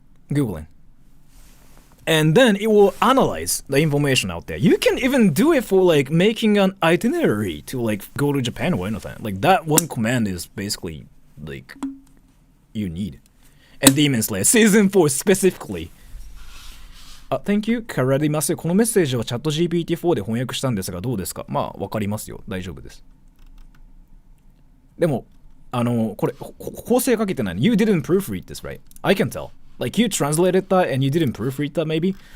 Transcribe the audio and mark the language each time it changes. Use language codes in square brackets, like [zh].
[en] Googling. And then it will analyze the information out there. You can even do it for like making an itinerary to like go to Japan or anything. Like that one command is basically like you need. And Demon Slayer Season 4 specifically. Thank you. [ja] からでますよ。このメッセージはチャット GPT-4 で翻訳したんですがどうですか？まあわかりますよ。大丈夫です。でもこれ構成かけてないの。 [en] You didn't proofread this, right? I can tell. Like you translated that and you didn't proofread that maybe.